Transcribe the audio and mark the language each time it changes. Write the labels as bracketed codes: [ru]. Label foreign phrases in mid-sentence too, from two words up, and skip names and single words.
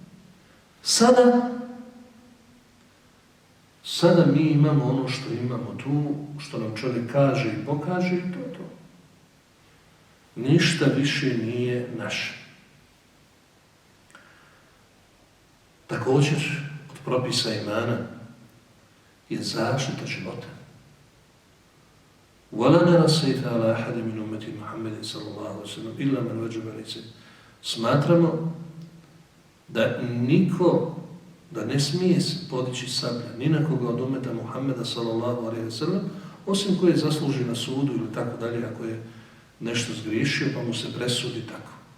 [bs] Sada mi imamo ono što imamo tu, što nam čovjek kaže i pokaže i to je to. Ništa više nije naše. Također, od propisa imana je zaštita života. [ar] وَلَا نَرَى السَّيْفَ عَلَى أَحَدٍ مِنْ أُمَّةِ مُحَمَّدٍ صَلَّى اللَّهُ عَلَيْهِ وَسَلَّمَ إِلَّا مَنْ وَجَبَ عَلَيْهِ. [bs] Smatramo da niko, da ne smije se podići sablja ni na koga od ummeta Muhammeda [ar] صلى الله عليه وسلم, [bs] osim koje zasluži na sudu ili tako dalje, ako je nešto zgriješio pa mu se presudi tako.